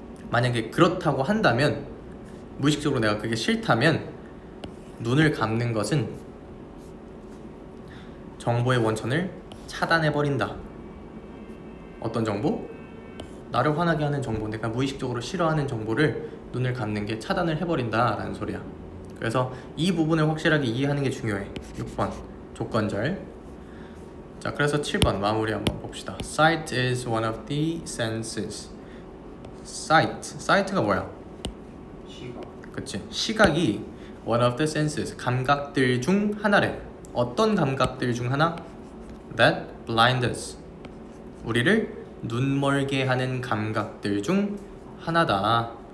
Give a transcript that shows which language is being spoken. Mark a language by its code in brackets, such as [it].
[ko] 만약에 그렇다고 한다면, 무의식적으로 내가 그게 싫다면 눈을 감는 것은 정보의 원천을 차단해버린다. 어떤 정보? 나를 화나게 하는 정보, 내가 무의식적으로 싫어하는 정보를 눈을 감는 게 차단을 해버린다 라는 소리야. 그래서 이 부분을 확실하게 이해하는 게 중요해. 6번 조건절. 자, 그래서 7번 마무리 한번 봅시다. [en] Sight is one of the senses. [ko] sight가 뭐야? 시각. 그치. 시각이 [en] one of the senses, [ko] 감각들 중 하나래. 어떤 감각들 중 하나? [en] That blind us, [ko] 우리를 눈멀게 하는 감각들 중 하나다.